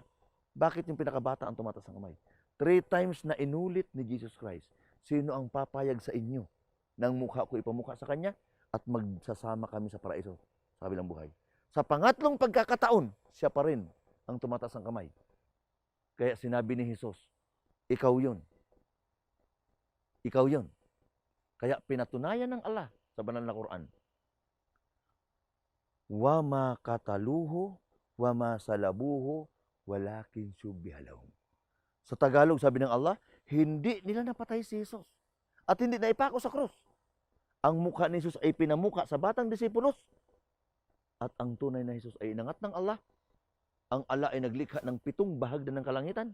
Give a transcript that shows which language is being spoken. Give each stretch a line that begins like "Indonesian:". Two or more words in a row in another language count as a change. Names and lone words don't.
Filipino: Bakit yung pinakabata ang tumatas ng kamay? 3 times na inulit ni Jesus Christ, sino ang papayag sa inyo ng mukha ko ipamukha sa kanya at magsasama kami sa paraiso sa kabilang buhay. Sa pangatlong pagkakataon, siya pa rin ang tumatas ng kamay. Kaya sinabi ni Jesus, ikaw yun. Ikaw yun. Kaya pinatunayan ng Allah sa banal na Quran,
Arabic: وما قتلوه وما صلبوه ولكن شبه لهم.
Filipino: Sa Tagalog, sabi ng Allah, hindi nila napatay si Jesus. At hindi na ipako sa krus. Ang mukha ni Jesus ay pinamukha sa batang disipulos. At ang tunay na Jesus ay inangat ng Allah. Ang Allah ay naglikha ng 7 bahagdan ng kalangitan.